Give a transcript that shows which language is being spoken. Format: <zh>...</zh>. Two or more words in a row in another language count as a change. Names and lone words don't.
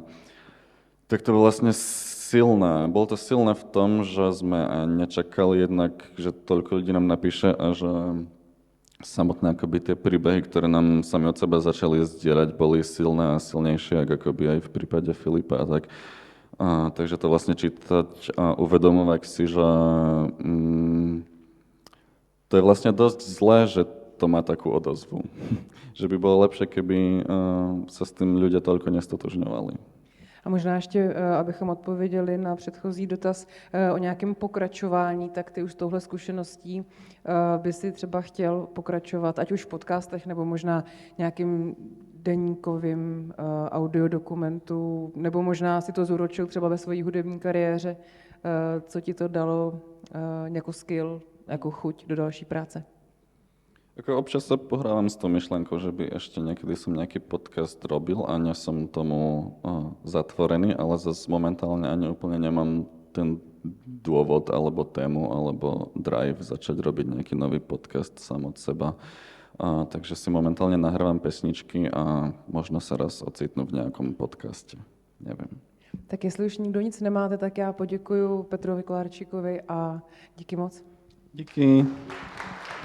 <sk>Tak to bolo vlastne silné. Bolo to silné v tom, že sme nečakali jednak, že toľko ľudí nám napíše a že samotné akoby tie príbehy, ktoré nám sami od seba začali zdieľať, boli silné a silnejšie, ako akoby aj v prípade Filipa a tak. Takže to vlastne čítať a uvedomovať si, že to je vlastne dosť zlé, že to má takú odozvu. Že by bolo lepšie, keby sa s tým ľudia toľko nestotožňovali.</sk> <cs>A možná ještě, abychom odpověděli na předchozí dotaz o nějakém pokračování, tak ty už s touhle zkušeností by si třeba chtěl pokračovat, ať už v podcastech, nebo možná nějakým deníkovým audiodokumentu, nebo možná si to zúročil třeba ve své hudební kariéře, co ti to dalo jako skill, jako chuť do další práce?</cs> <sk>Ako občas sa pohrávam s tou myšlenkou, že by ešte niekedy som nejaký podcast robil a nie som tomu zatvorený, ale zase momentálne ani úplne nemám ten dôvod alebo tému alebo drive začať robiť nejaký nový podcast sám od seba. Takže si momentálne nahrávam pesničky a možno sa raz ocitnú v nejakom podcaste. Neviem.</sk> <cs>Tak jestli už nikdo nic nemáte, tak já poděkuji Petrovi Kolárčíkovi a díky moc. Díky.</cs>